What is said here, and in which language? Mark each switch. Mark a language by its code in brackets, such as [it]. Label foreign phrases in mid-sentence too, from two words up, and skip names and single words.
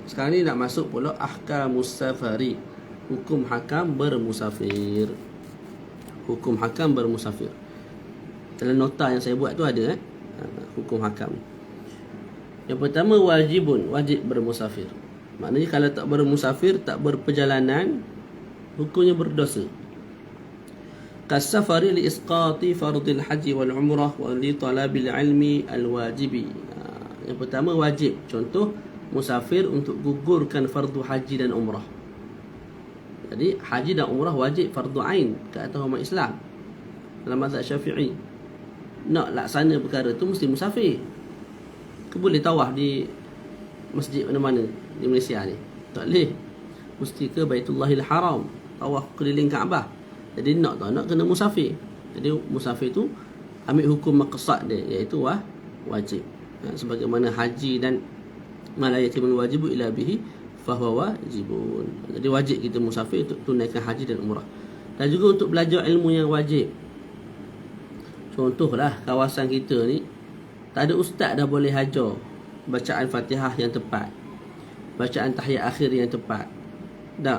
[ms] Sekarang ni nak masuk pula [ar] أحكام السفر, [ms] hukum hakam bermusafir. Hukum hakam bermusafir. Dalam nota yang saya buat tu ada hukum hakam. Yang pertama, wajib bermusafir. Maknanya kalau tak bermusafir, tak berperjalanan, hukumnya berdosa. [ar] كالسفر لإسقاط فرض الحج والعمرة ولطلب العلم الواجب. [ms] Yang pertama, wajib. Contoh, musafir untuk gugurkan fardu haji dan umrah. Jadi haji dan umrah wajib fardu ain ke atas umat Islam dalam mazhab Syafi'i. Nak laksana perkara tu mesti musafir. Ke boleh tawaf di masjid mana-mana di Malaysia ni? Tak boleh. Mesti ke Baitullahil Haram, tawaf keliling Kaabah. Jadi nak kena musafir. Jadi musafir tu ambil hukum maqsad dia, iaitu wajib. Sebagaimana haji dan [ar] ما لا يتم الواجب إلا به فهو واجب. [ms] Jadi wajib kita musafir untuk tunaikan haji dan umrah. Dan juga untuk belajar ilmu yang wajib. Contohlah kawasan kita ni tak ada ustaz dah boleh hajar bacaan Fatihah yang tepat, bacaan tahiyat akhir yang tepat. Tak.